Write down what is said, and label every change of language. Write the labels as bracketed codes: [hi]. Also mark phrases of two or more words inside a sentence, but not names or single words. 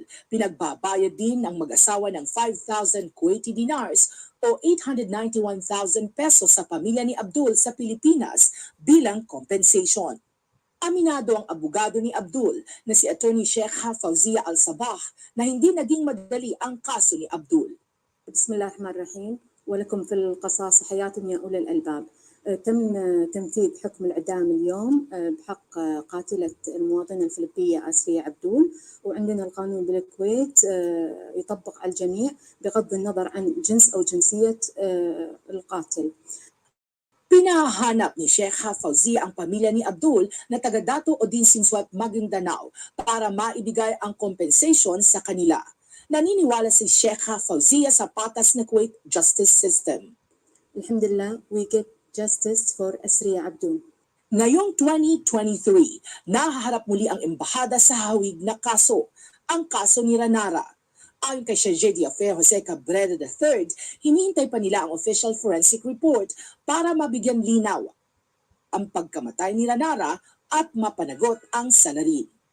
[tl] Pinagbabayad din ng mag-asawa ng 5,000 Kuwaiti dinars o 891,000 pesos sa pamilya ni Abdul sa Pilipinas bilang compensation. Aminado ang abogado ni Abdul na si Attorney Sheikha Fauzia Al-Sabah na hindi naging madali ang kaso ni Abdul. [ar] Bismillahirrahmanirrahim. ولكم في القصاص حياة يا أولي الألباب. تم تنفيذ حكم الإعدام اليوم بحق قاتلة المواطنة الفلبينية آسيا عبدول، وعندنا القانون بالكويت يطبق على الجميع بغض النظر عن جنس أو جنسية القاتل. [tl] Pinahanap ni Sheikha Fauzia ang pamilya ni Abdul na taga-Dato o Dinsinswat Maguindanao para maibigay ang compensation sa kanila. Naniniwala si Sheikha Fauzia sa patas na Kuwait [en] justice system. Alhamdulillah, we get justice for Asria Abdul. [tl] Ngayong 2023, nahaharap muli ang embahada sa hawig na kaso, ang kaso ni Ranara. Ayon kay Charge d'Affaires Jose Cabrera III, hinihintay pa nila ang [en] official forensic report [tl] para mabigyan linaw ang pagkamatay ni Ranara at mapanagot ang salarin.